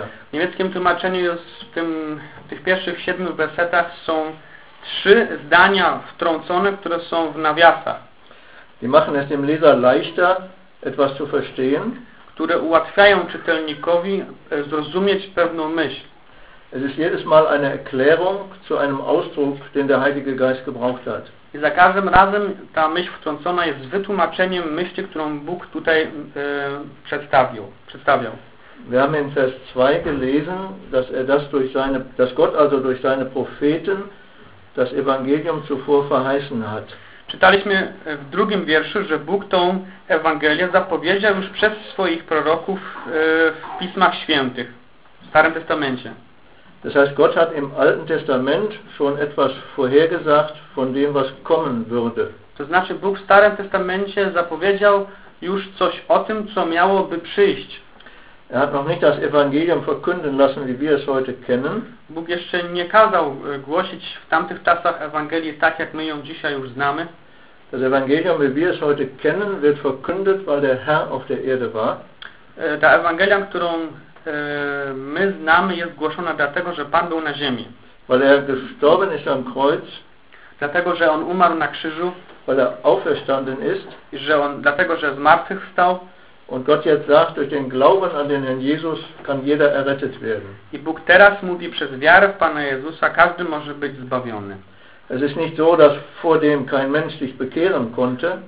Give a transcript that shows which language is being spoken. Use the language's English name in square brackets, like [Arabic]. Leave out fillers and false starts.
[Polish] W niemieckim tłumaczeniu jest w tych pierwszych 7 wersetach są 3 zdania wtrącone, które są w nawiasach. [German] Die machen es dem Leser leichter, etwas zu verstehen. [Polish] Które ułatwiają czytelnikowi zrozumieć pewną myśl. [German] Es ist jedes Mal eine Erklärung zu einem Ausdruck, den der Heilige Geist gebraucht hat. [Polish] I za każdym razem ta myśl wtrącona jest wytłumaczeniem myśli, którą Bóg tutaj przedstawiał. [German] Wir haben in Vers 2 gelesen, dass Gott also durch seine Propheten das Evangelium zuvor verheißen hat. [Polish] Czytaliśmy w drugim wierszu, że Bóg tą Ewangelię zapowiedział już przez swoich proroków w Pismach Świętych, w Starym Testamencie. [German] Das heißt, Gott hat im Alten Testament schon etwas vorhergesagt von dem, was kommen würde. [Polish] To znaczy, Bóg w Starym Testamencie zapowiedział już coś o tym, co miałoby przyjść. [German] Er hat noch nicht das Evangelium verkünden lassen, wie wir es heute kennen. [Polish] Bóg jeszcze nie kazał głosić w tamtych czasach Ewangelii tak, jak my ją dzisiaj już znamy. [German] Das Evangelium, wie wir es heute kennen, wird verkündet, weil der Herr auf der Erde war. [Polish] Ta Ewangelia, którą my znamy, jest głoszona dlatego, że Pan był na ziemi. [German] Weil er gestorben ist am Kreuz. [Polish] Dlatego, że On umarł na krzyżu. [German] Weil er auferstanden ist. [Polish] I że On, dlatego, że zmartwychwstał. [German] Und Gott jetzt sagt, durch den Glauben an den Herrn Jesus kann jeder errettet werden. [Polish] I Bóg teraz mówi, przez wiarę w Pana Jezusa każdy może być zbawiony. [German] Es ist nicht so, dass vor dem kein Mensch sich bekehren konnte.